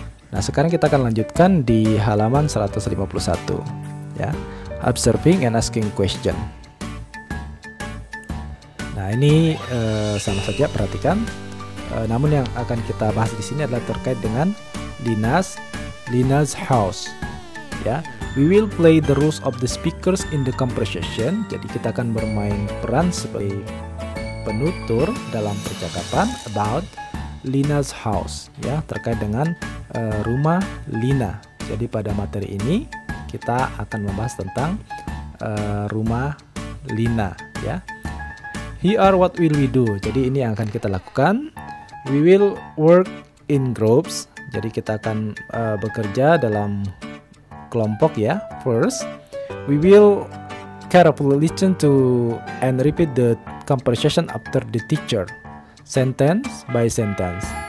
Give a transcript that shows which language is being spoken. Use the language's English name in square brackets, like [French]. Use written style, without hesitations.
[Indonesian] Nah, sekarang kita akan lanjutkan di halaman 151 ya. [English] Observing and asking question. [Indonesian] Nah, ini sama saja, perhatikan. Namun yang akan kita bahas di sini adalah terkait dengan Lina's house. [English] Ya, we will play the roles of the speakers in the conversation. [Indonesian] Jadi kita akan bermain peran sebagai penutur dalam percakapan [English] about Lina's house, [Indonesian] ya, terkait dengan rumah Lina. Jadi pada materi ini kita akan membahas tentang rumah Lina, ya. [English] Here are what will we do. [Indonesian] Jadi ini yang akan kita lakukan. [English] We will work in groups. [Indonesian] Jadi kita akan bekerja dalam kelompok ya. [English] First, we will carefully listen to and repeat the conversation after the teacher, sentence by sentence.